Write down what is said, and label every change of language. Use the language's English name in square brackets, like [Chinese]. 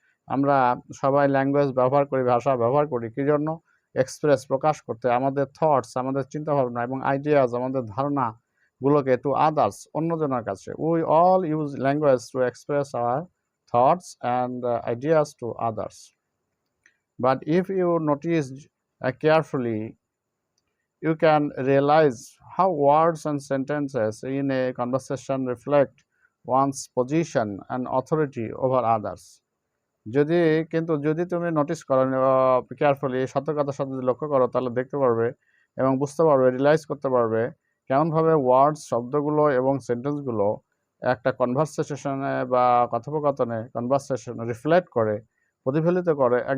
[Bangla] আমরা সবাই ল্যাঙ্গুয়েজ ব্যবহার করি, ভাষা ব্যবহার করি কি জন্য? এক্সপ্রেস, প্রকাশ করতে, আমাদের থটস, আমাদের চিন্তাভাবনা এবং আইডিয়াস, আমাদের ধারণাগুলোকে টু আদার্স, অন্যজনের কাছে। [English] We all use language to express our thoughts and ideas to others. But if you notice carefully, you can realize how words and sentences in a conversation reflect one's position and authority over others. [Bangla] যদি তুমি notice করো, carefully, সতর্কতার সাথে যদি লক্ষ্য করো, তাহলে দেখতে পারবে এবং বুঝতে পারবে, রিয়েলাইজ করতে পারবে কেমনভাবে ওয়ার্ডস, শব্দগুলো এবং সেন্টেন্সগুলো একটা কনভারসেশনে বা কথোপকথনে, কনভারসেশনে রিফ্লেক্ট করে, প্রতিফলিত করে